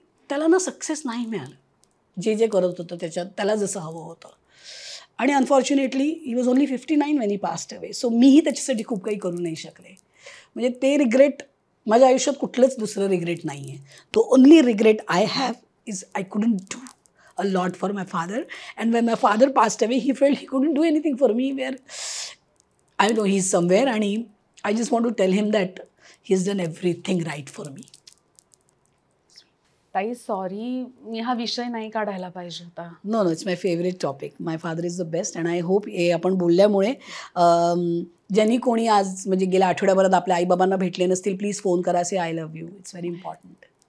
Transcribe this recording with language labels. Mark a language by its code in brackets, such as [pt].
[mr] त्याला ना सक्सेस नाही मिळालं, जे जे करत होतं त्याच्यात त्याला जसं हवं होतं. [en] आणि unfortunately he was only 59 when he passed away. So [mr] मीही त्याच्यासाठी खूप काही करू नाही शकले. म्हणजे ते रिग्रेट माझ्या आयुष्यात कुठलंच दुसरं रिग्रेट नाही आहे. [en] तो only regret I have is I couldn't do a lot for my father, and when my father passed away he felt he couldn't do anything for me, where I know he's somewhere and I just want to tell him that he's done everything right for me. [mr] ताई sorry, मी हा विषय नाही काढायला पाहिजे होता. [en] No it's my favourite topic. My father is the best and I hope [mr] हे आपण बोलल्यामुळे ज्यांनी कोणी आज म्हणजे गेल्या आठवड्याभरात आपल्या आईबाबांना भेटले नसतील, प्लीज फोन करा, [en] Say I love you. It's very important.